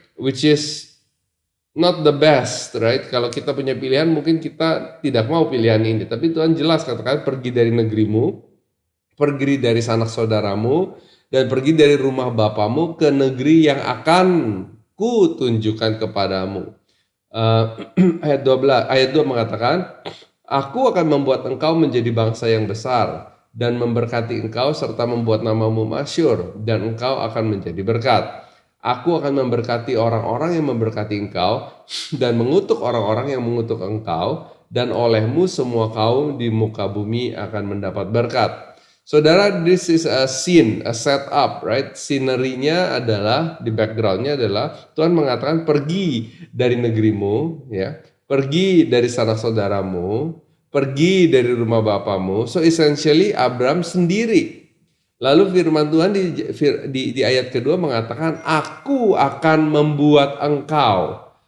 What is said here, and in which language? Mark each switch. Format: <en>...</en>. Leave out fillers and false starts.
<en>Which is not the best, right?</en> <id>Kalau kita punya pilihan mungkin kita tidak mau pilihan ini. Tapi Tuhan jelas katakan pergi dari negerimu, pergi dari sanak saudaramu, dan pergi dari rumah bapamu ke negeri yang akan kutunjukkan kepadamu. Ayat 2 mengatakan, aku akan membuat engkau menjadi bangsa yang besar dan memberkati engkau serta membuat namamu masyhur dan engkau akan menjadi berkat. Aku akan memberkati orang-orang yang memberkati engkau dan mengutuk orang-orang yang mengutuk engkau, dan olehmu semua kaum di muka bumi akan mendapat berkat.</id> <en>Saudara, this is a scene, a setup, right?</en> <id>Scenery-nya adalah, di background-nya adalah Tuhan mengatakan pergi dari negerimu, ya, pergi dari sanak saudaramu, pergi dari rumah bapamu.</id> <en>So essentially</en> <id>Abraham sendiri. Lalu firman Tuhan di ayat kedua mengatakan, aku akan membuat engkau.</id>